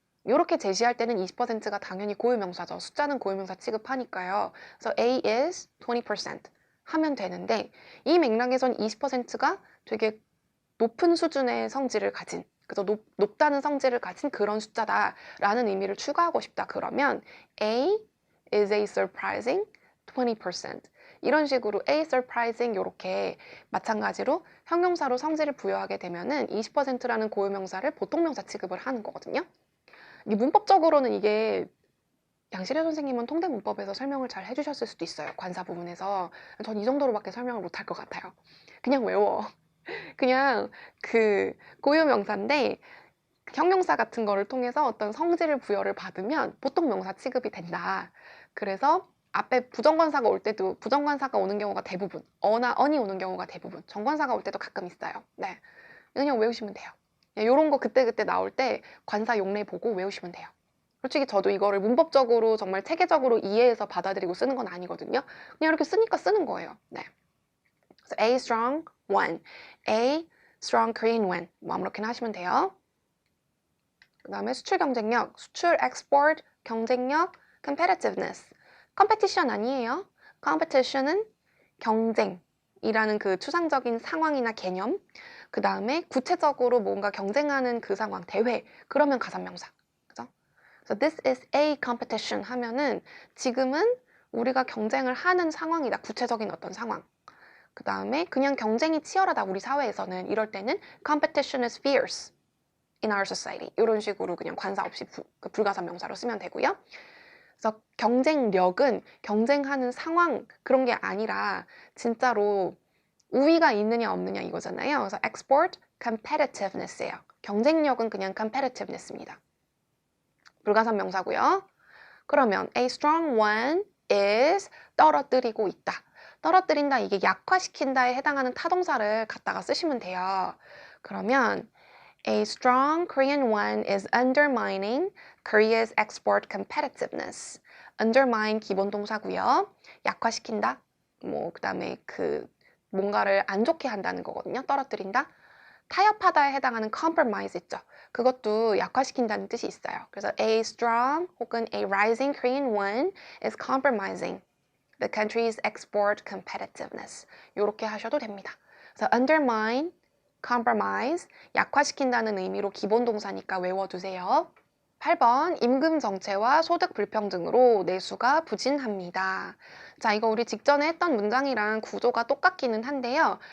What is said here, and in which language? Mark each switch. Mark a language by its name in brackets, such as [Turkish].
[Korean] 이렇게 제시할 때는 20%가 당연히 고유명사죠. 숫자는 고유명사 취급하니까요. 그래서 [English] A is 20% [Korean] 하면 되는데 이 맥락에선 20%가 되게 높은 수준의 성질을 가진 그래서 높다는 성질을 가진 그런 숫자다라는 의미를 추가하고 싶다. [English] 그러면 A is a surprising 20%. [Korean] 이런 식으로 [English] A surprising [Korean] 이렇게 마찬가지로 형용사로 성질을 부여하게 되면은 20%라는 고유명사를 보통명사 취급을 하는 거거든요. 이게 문법적으로는 이게 양실혜 선생님은 통대 문법에서 설명을 잘 해주셨을 수도 있어요. 관사 부분에서. 전 이 정도로밖에 설명을 못 할 것 같아요. 그냥 외워. 그냥 그 고유명사인데 형용사 같은 거를 통해서 어떤 성질을 부여를 받으면 보통 명사 취급이 된다. 그래서 앞에 부정관사가 올 때도 부정관사가 오는 경우가 대부분, 어나 언이 오는 경우가 대부분, 정관사가 올 때도 가끔 있어요. 네, 그냥 외우시면 돼요. 이런 거 그때그때 나올 때 관사 용례 보고 외우시면 돼요. 솔직히 저도 이거를 문법적으로 정말 체계적으로 이해해서 받아들이고 쓰는 건 아니거든요. 그냥 이렇게 쓰니까 쓰는 거예요. 네. [English] 그래서 A strong one, A strong Korean one [Korean] 뭐 아무렇게나 하시면 돼요. 그 다음에 수출 경쟁력, 수출 export 경쟁력, competitiveness. competition 아니에요. competition은 경쟁이라는 그 추상적인 상황이나 개념. 그 다음에 구체적으로 뭔가 경쟁하는 그 상황, 대회. 그러면 가산명사. 그죠? 그래서 [English] this is a competition [Korean] 하면은 지금은 우리가 경쟁을 하는 상황이다. 구체적인 어떤 상황. 그 다음에 그냥 경쟁이 치열하다. 우리 사회에서는 이럴 때는 [English] competition is fierce. in our society [Korean] 이런 식으로 그냥 관사 없이 불가산 명사로 쓰면 되고요. 그래서 경쟁력은 경쟁하는 상황 그런 게 아니라 진짜로 우위가 있느냐 없느냐 이거잖아요. 그래서 export competitiveness예요. 경쟁력은 그냥 competitiveness입니다. 불가산 명사고요. [English] 그러면 a strong one is [Korean] 떨어뜨리고 있다. 떨어뜨린다 이게 약화시킨다에 해당하는 타동사를 갖다가 쓰시면 돼요. [English] 그러면 A strong Korean won is undermining Korea's export competitiveness. [Korean] undermine 기본 동사고요. 약화시킨다. 뭐 그다음에 그 뭔가를 안 좋게 한다는 거거든요. 떨어뜨린다. 타협하다에 해당하는 compromise 있죠. 그것도 약화시킨다는 뜻이 있어요. [English] 그래서 a strong 혹은 a rising Korean won is compromising the country's export competitiveness. [Korean] 이렇게 하셔도 됩니다. 그래서 undermine compromise, 약화시킨다는 의미로 기본 동사니까 외워두세요. 8번, 임금 정체와 소득 불평등으로 내수가 부진합니다. 자, 이거 우리 직전에 했던 문장이랑 구조가 똑같기는 한데요.